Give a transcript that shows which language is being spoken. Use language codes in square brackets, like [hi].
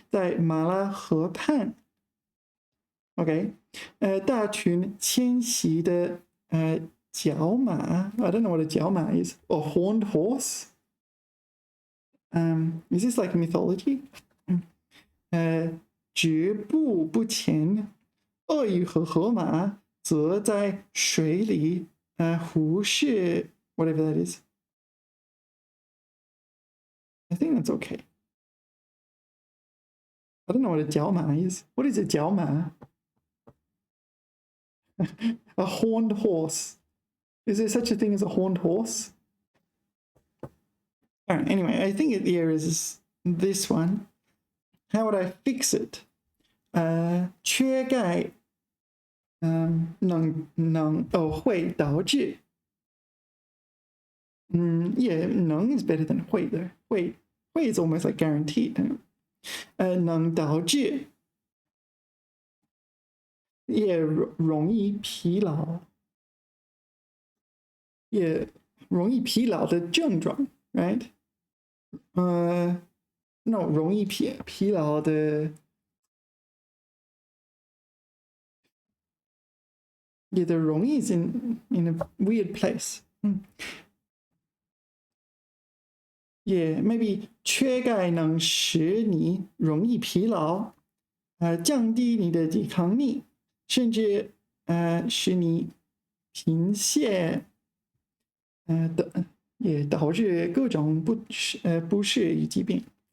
[zh] 在马拉河畔 ，OK， 大群迁徙的角马 ， [en] I don't know what a 角马 is, or horned horse. Is this like mythology? [zh] 止步不前，鳄鱼和河马则在水里忽视 [en] whatever that is. I think that's okay. I don't know what a 角马 is. What is a 角马? A horned horse. Is there such a thing as a horned horse? All right, anyway, I think the error is this one. How would I fix it? [zh] 缺钙会导致 [en] yeah, 能 is better than 会 though. 会 is almost like guaranteed. [zh] 能导致 也容易疲劳，也容易疲劳的症状 ，right？ [en] no， [zh] 容易疲劳的 [en] ，yeah， the 容易 is in a weird place。 Yeah, maybe [zh] 缺钙能使你容易疲劳，降低你的抵抗力，甚至使你贫血，也导致各种不适与疾病。